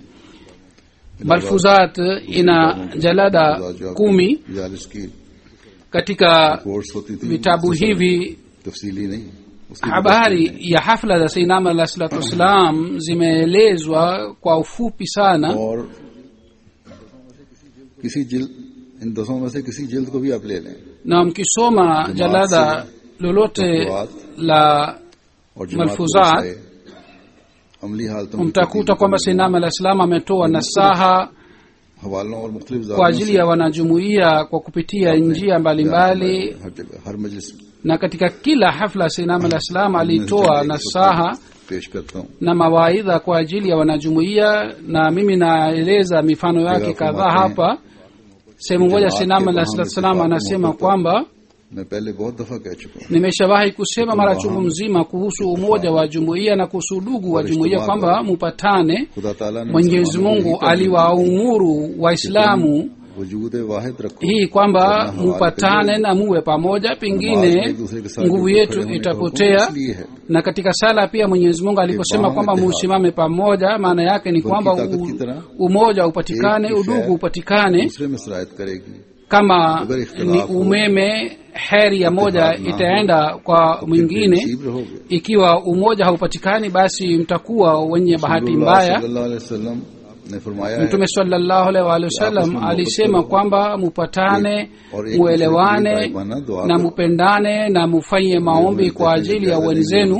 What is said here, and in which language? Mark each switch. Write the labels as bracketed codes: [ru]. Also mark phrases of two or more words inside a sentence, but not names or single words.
[sw] Malfuzat ina jalada 10 katika vitabu hivi. Habari ya hafla za [ar] سيدنا عليه الصلاة والسلام [sw] zimeelezwa kwa ufupi sana, [ur] اور کسی جلد ان 10 میں سے کسی جلد کو بھی آپ لے لیں, [sw] na mkisoma jalada lolote la malfuzat [ur] عملی حالتوں [sw] mtakuta kwamba [ar] سيدنا عليه السلام [sw] ametoa nasaha [ur] حوالوں اور مختلف [sw] kwa ajili ya wanajumuiya kwa kupitia njia mbalimbali, [ur] ہر جگہ ہر مجلس [sw] na katika kila hafla [ar] سيدنا عليه السلام [sw] alitoa nasaha [ur] پیش کرتا ہوں. [sw] na mawaidha kwa ajili ya wanajumuiya, na mimi naeleza mifano yake kadhaa hapa. Sehemu moja [ar] سيدنا عليه السلام [sw] anasema kwamba [ur] میں پہلے بہت دفعہ کہہ چکا ہوں, [sw] nimeshawahi kusema mara chungu mzima kuhusu umoja wa jumuiya na kuhusu udugu wa jumuiya kwamba mupatane. [ur] خدا تعالیٰ نے [sw] Mwenyezi Mungu aliwaamuru Waislamu [ur] وجود واحد رکھو, [sw] hii kwamba mupatane na muwe pamoja, pengine nguvu yetu itapotea. Na katika sala pia Mwenyezi Mungu aliposema kwamba musimame pamoja, maana yake ni kwamba umoja upatikane, udugu upatikane. [ur] دوسرے میں سرایت کرے گی. [sw] Kama ni umeme, heri ya moja itaenda kwa mwingine. Ikiwa umoja haupatikani, basi mtakuwa wenye bahati mbaya. Mtume [ar] صلى الله عليه وسلم [sw] alisema kwamba mupatane, muelewane na mupendane na mufanye maombi kwa ajili ya wenzenu.